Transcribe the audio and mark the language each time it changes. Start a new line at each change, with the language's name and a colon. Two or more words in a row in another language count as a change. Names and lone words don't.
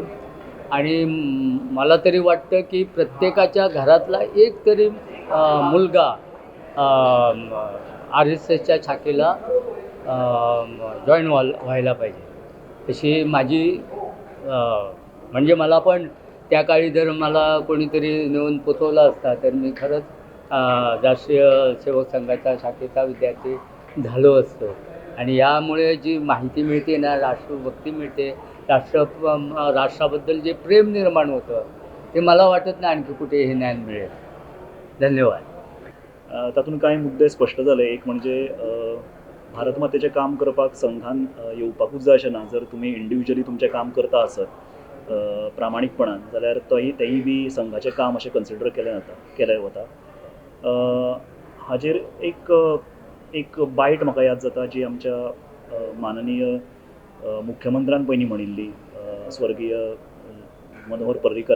Marathi: आणि मला तरी वाटतं की प्रत्येकाच्या घरातला एक तरी मुलगा RSSच्या शाखेला जॉईन व्हायला पाहिजे, अशी माझी म्हणजे मला पण त्या काळी जर मला कोणीतरी नेऊन पोचवला असता तर मी खरंच राष्ट्रीय सेवक संघाच्या शाखेचा विद्यार्थी झालो असतो. आणि यामुळे जी माहिती मिळते ना, राष्ट्रभक्ती मिळते, राष्ट्राबद्दल जे प्रेम निर्माण होतं ते मला वाटत नाही आणखी कुठे हे ज्ञान मिळेल. धन्यवाद.
Konkani: तातूंत कांय मुद्दे स्पश्ट जाले. एक म्हणजे भारतमातेचें काम करपाक संघान येवपाकूच जाय अशें ना. जर तुमी इंडिविज्युअली तुमचें काम करता आसत प्रामाणीकपणान जाल्यार तेंय बी संघाचें काम अशें कन्सिडर केलें वता. हाजेर एक बायट म्हाका याद जाता जी आमच्या माननीय मुख्यमंत्र्यान पयलीं म्हणिल्ली, स्वर्गीय मनोहर पर्रीकरान.